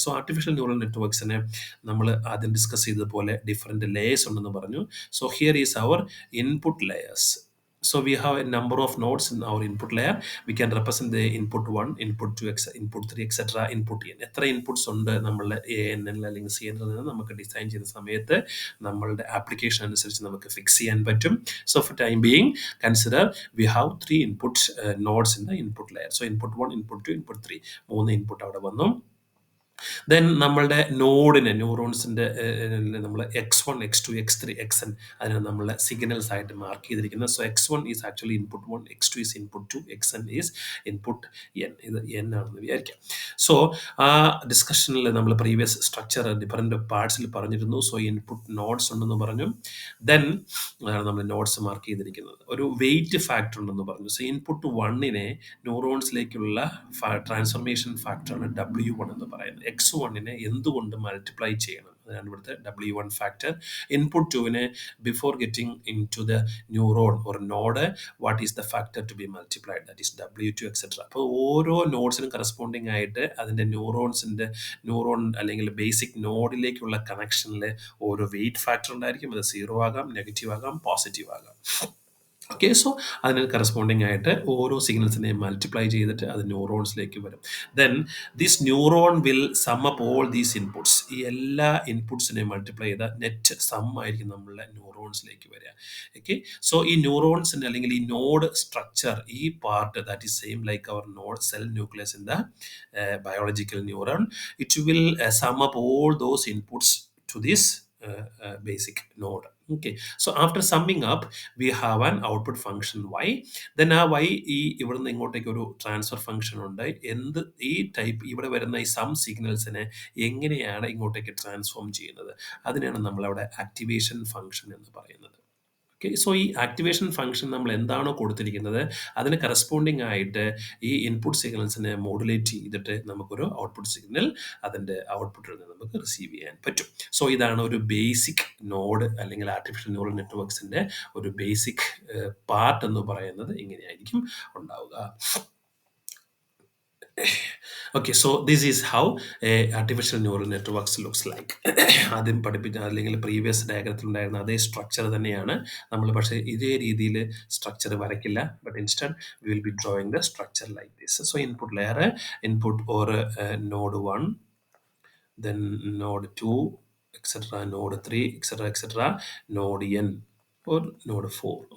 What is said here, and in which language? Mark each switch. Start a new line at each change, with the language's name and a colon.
Malayalam: So artificial neural നെറ്റ്വർക്ക്സിനെ നമ്മൾ ആദ്യം discuss ചെയ്തതുപോലെ ഡിഫറെൻറ്റ് ലേയേഴ്സ് ഉണ്ടെന്ന് പറഞ്ഞു.
English: So here is our input layers. So we have a number of nodes in our input layer. We can represent the input 1, input 2, input 3, etc. input n.
Malayalam: എത്ര inputs ഉണ്ട് നമ്മളുടെ ANN അല്ലെങ്കിൽ CNN നിന്ന് നമുക്ക് design ചെയ്യുന്ന സമയത്ത് നമ്മളുടെ application അനുസരിച്ച് നമുക്ക് ഫിക്സ് ചെയ്യാൻ പറ്റും.
English: So for time being, consider we have 3 input nodes in the input layer. So input 1, input 2, input 3.
Malayalam: 3 input അവിടെ വന്നു. ദെൻ നമ്മളുടെ നോഡിനെ, ന്യൂറോൺസിൻ്റെ നമ്മൾ X1, X2, X3, XN അതിനെ നമ്മൾ സിഗ്നൽസ് ആയിട്ട് മാർക്ക് ചെയ്തിരിക്കുന്നത്.
English: So X1 is actually input 1, X2 is input 2, XN is input N.
Malayalam: ഇത് N ആണെന്ന് വിചാരിക്കാം. സോ ആ ഡിസ്കഷനിൽ നമ്മൾ പ്രീവിയസ് സ്ട്രക്ചർ ഡിഫറെൻറ്റ് പാർട്സിൽ പറഞ്ഞിരുന്നു. സോ ഇൻപുട്ട് നോഡ്സ് ഉണ്ടെന്ന് പറഞ്ഞു. ദെൻ നമ്മൾ നോഡ്സ് മാർക്ക് ചെയ്തിരിക്കുന്നത്. ഒരു വെയിറ്റ് ഫാക്ടർ ഉണ്ടെന്ന് പറഞ്ഞു. സോ ഇൻപുട്ട് 1നെ ന്യൂറോൺസിലേക്കുള്ള ട്രാൻസ്ഫർമേഷൻ ഫാക്ടറാണ് W1 എന്ന് പറയുന്നത്. X1നെ എന്തുകൊണ്ട് മൾട്ടിപ്ലൈ ചെയ്യണം, അതാണ് ഇവിടുത്തെ W1 factor.
English: Input to before getting into the neuron or node, what is the factor to be multiplied? That is W2 etc.
Malayalam: അപ്പോൾ ഓരോ നോഡ്സിനും കറസ്പോണ്ടിങ് ആയിട്ട് അതിൻ്റെ ന്യൂറോൺ അല്ലെങ്കിൽ ബേസിക് നോഡിലേക്കുള്ള കണക്ഷനിൽ ഓരോ വെയിറ്റ് ഫാക്ടർ ഉണ്ടായിരിക്കും. അത് 0 ആകാം, നെഗറ്റീവ് ആകാം, പോസിറ്റീവ് ആകാം. ഓക്കെ, സോ അതിന് കറസ്പോണ്ടിങ് ആയിട്ട് ഓരോ സിഗ്നൽസിനെ മൾട്ടിപ്ലൈ ചെയ്തിട്ട് അത് ന്യൂറോൺസിലേക്ക് വരും.
English: Then this neuron will sum up all these inputs.
Malayalam: ഈ എല്ലാ ഇൻപുട്സിനെ മൾട്ടിപ്ലൈ ചെയ്ത നെറ്റ് സം ആയിരിക്കും നമ്മളുടെ ന്യൂറോൺസിലേക്ക് വരിക.
English: okay, so
Malayalam: ഈ ന്യൂറോൺസിൻ്റെ അല്ലെങ്കിൽ ഈ നോഡ് സ്ട്രക്ചർ, ഈ part
English: That is same like our node cell nucleus in the biological neuron. It will sum up all those inputs to this basic node. Okay, so after summing up we have an output function y.
Malayalam: Then ആ y ഈ ഇവിടുന്ന് ഇങ്ങോട്ടേക്ക് ഒരു transfer function ഉണ്ട്. എന്ത് ഈ type ഇവിടെ വരുന്ന ഈ സം സിഗ്നൽസിനെ എങ്ങനെയാണ് ഇങ്ങോട്ടേക്ക് ട്രാൻസ്ഫോം ചെയ്യുന്നത്, അതിനാണ് നമ്മളവിടെ ആക്ടിവേഷൻ ഫംഗ്ഷൻ എന്ന് പറയുന്നത്. ഓക്കെ, സോ ഈ ആക്ടിവേഷൻ ഫംഗ്ഷൻ നമ്മൾ എന്താണോ കൊടുത്തിരിക്കുന്നത് അതിന് കറസ്പോണ്ടിങ് ആയിട്ട് ഈ ഇൻപുട്ട് സിഗ്നൽസിനെ മോഡുലേറ്റ് ചെയ്തിട്ട് നമുക്കൊരു ഔട്ട്പുട്ട് സിഗ്നൽ അതിൻ്റെ ഔട്ട്പുട്ടിൽ നിന്ന് നമുക്ക് റിസീവ് ചെയ്യാൻ പറ്റും. സോ ഇതാണ് ഒരു ബേസിക് നോഡ് അല്ലെങ്കിൽ ആർട്ടിഫിഷ്യൽ ന്യൂറൽ നെറ്റ്വർക്സിൻ്റെ ഒരു ബേസിക് പാർട്ട് എന്ന് പറയുന്നത് ഇങ്ങനെയായിരിക്കും ഉണ്ടാവുക.
English: Okay, so this is how a artificial neural networks looks like.
Malayalam: ആദ്യം പഠിപ്പിച്ച അല്ലെങ്കിൽ പ്രീവിയസ് ഡയഗ്രത്തിൽ ഉണ്ടായിരുന്ന അതേ സ്ട്രക്ചർ തന്നെയാണ് നമ്മൾ, പക്ഷേ ഇതേ രീതിയിൽ structure വരയ്ക്കില്ല.
English: But instead we will be drawing the structure like this. So input layer, input or node 1, then node 2, etc., node 3, etc., node n or node 4.